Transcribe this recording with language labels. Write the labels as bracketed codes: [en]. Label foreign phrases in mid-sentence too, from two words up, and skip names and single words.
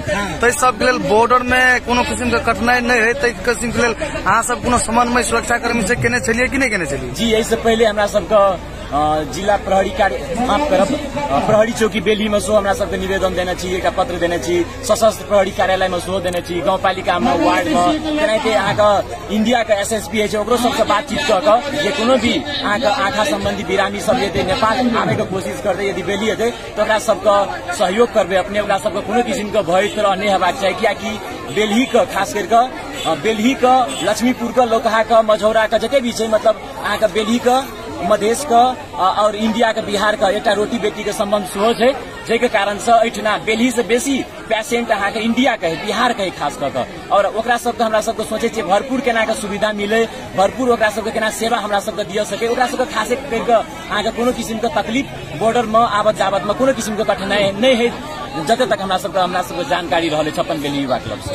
[mai] तै सब के लेल बॉर्डर में कोनो किस्म के कठिनाई नहीं है, तै किस्म के लेल अहाँ सब कोनो समन्वय सुरक्षा कर्मी से केने छलिए कि नहीं केने छलिए? जी, इससे पहले हमरा सबका जिला प्रहरी कार्य माफ करब प्रहरी चौकी बेली में सो हमरा सबके निवेदन देने छी, एक पत्र देने छी, सशस्त्र प्रहरी कार्यालय में सो देने छी, गाउँपालिका में वार्ड में केनाहिते अहाँ का इंडिया का SSP है ओकरो सबसे बातचीत क जे कोनो भी अहाँ का आँखा संबंधी बिरामी सब जे नेपाल आवे के कोशिश करते यदि बेली हेतै तो ओकरा सबका सहयोग करबे। अपने ओकरा सबके कोनो किस्म के भय तरह नहीं हेबाक चाही, कियाकि बेलही का खास करके बेलही का लक्ष्मीपुर का लोकहा का मझौरा का जते भी छै, मतलब अहाँ का बेलही का मधेश का और इंडिया का बिहार का एक रोटी बेटी के संबंध सेहो है, जे कारण से एठना बेलही से बेसी पेशेंट अहाँ के इंडिया के बिहार के खास कर और ओकरा सबके हमरा सबके सोचे छियै भरपूर केना के सुविधा मिले, भरपूर ओकरा सबके केना सेवा हमरा सबके दिया सके, ओकरा सबके खासे करके अहाँ के कोनो किस्म के तकलीफ बॉर्डर में आवत जावत में कोनो किस्म के कठिनाई नहीं है, जते तक हमरा सबके जानकारी रहले छप्पन बेली युवा क्लब से।